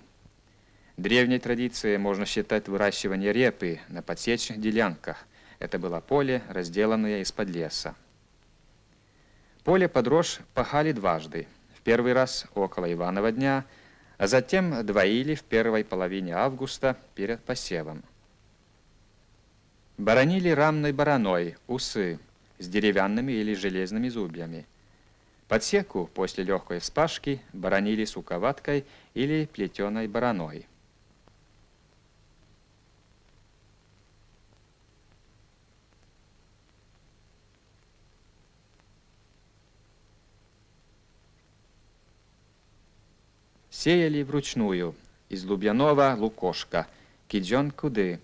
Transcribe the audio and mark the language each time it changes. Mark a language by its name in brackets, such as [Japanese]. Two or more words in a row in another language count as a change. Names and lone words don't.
[Russian] Древней традицией можно считать выращивание репы на подсечных делянках. Это было поле, разделанное из-под леса. Поле под рожь пахали дважды. В первый раз около Иванова дня, а затем двоили в первой половине августа перед посевом. Боронили рамной бороной, усы, с деревянными или железными зубьями. Подсеку после легкой вспашки боронили суковаткой или плетеной бороной. Сеяли вручную из лубяного лукошка, [Komi] кидзён куды.